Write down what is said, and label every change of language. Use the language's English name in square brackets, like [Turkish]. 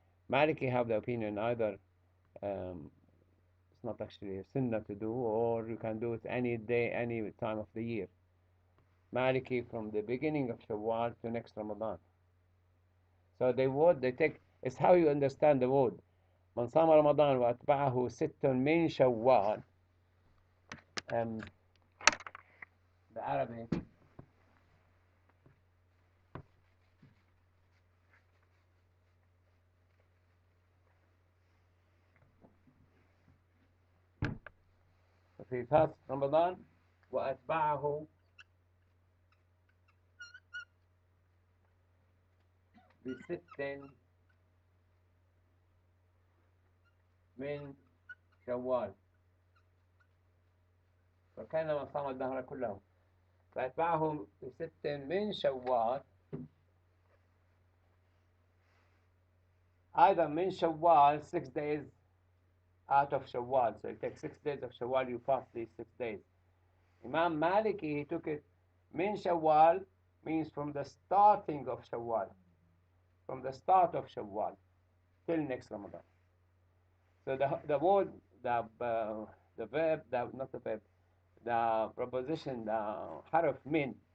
[English] Maliki have the opinion either it's not actually a sunnah to do, or you can do it any day, any time of the year. Maliki from the beginning of Shawwal to next Ramadan. So they take, it's how you understand the word. [Arabic] من صام رمضان وأتبعه ست من شوال. [English] The Arabic. في fast [Arabic] رمضان وأتبعه بست من شوال فكانما صام الدهر كله فأتبعه بست من شوال either من شوال [English] 6 days out of Shawwal. So you take 6 days of Shawwal, you fast these 6 days. Imam Maliki, he took it, min Shawwal means from the starting of Shawwal. From the start of Shawwal till next Ramadan. So the word, the verb, not the verb, the preposition, the harf min.